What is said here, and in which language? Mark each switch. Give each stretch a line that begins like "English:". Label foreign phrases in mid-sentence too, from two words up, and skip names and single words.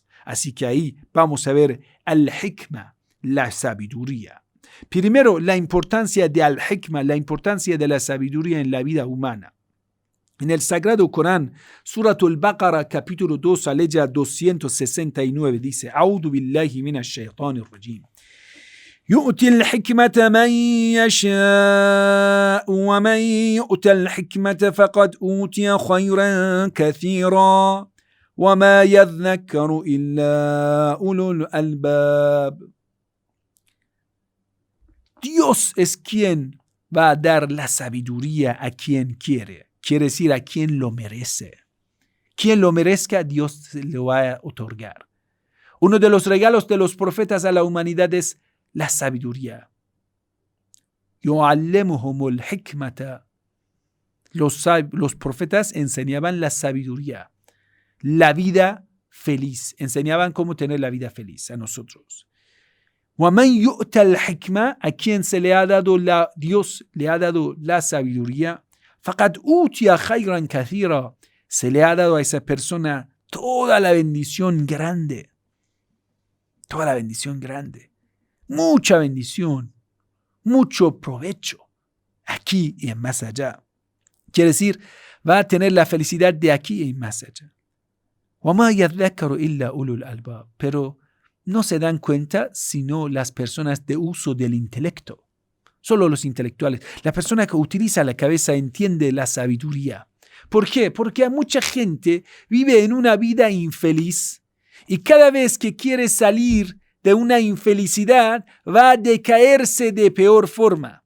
Spanish: Así que ahí vamos a ver al-hikma, la sabiduría. Primero, la importancia de al-hikma, la importancia de la sabiduría en la vida humana. En el Sagrado Corán, Suratul Baqara, capítulo 2, aleya 269, dice:
Arabic: أعوذ بالله من الشيطان الرجيم. يؤتي الحكمة من يشاء ومن يؤت الحكمة فقد أوتي خيرا كثيرا وما يذكر إلا أولو الألباب.
Spanish: Dios es quien va a dar la sabiduría a quien quiere. Quiere decir a quien lo merece. Quien lo merezca, Dios se lo va a otorgar. Uno de los regalos de los profetas a la humanidad es la sabiduría.
Arabic: يعلمهم الحكمة.
Spanish: Los profetas enseñaban la sabiduría, la vida feliz. Enseñaban cómo tener la vida feliz a nosotros.
Arabic: وَمَنْ يُؤْتَ الْحِكْمَةَ,
Spanish: a quien se le ha dado Dios le ha dado la sabiduría,
Arabic: فَقَدْ أُوتِيَ خَيْرًا كَثِيرًا,
Spanish: se le ha dado a esa persona toda la bendición grande. Toda la bendición grande. Mucha bendición, mucho provecho, aquí y en más allá. Quiere decir, va a tener la felicidad de aquí y más allá.
Arabic: وَمَا يَذَّكَّرُ إِلَّا أُولُو الْأَلْبَابِ,
Spanish: pero no se dan cuenta sino las personas de uso del intelecto. Solo los intelectuales. La persona que utiliza la cabeza entiende la sabiduría. ¿Por qué? Porque a mucha gente vive en una vida infeliz y cada vez que quiere salir de una infelicidad va a decaerse de peor forma.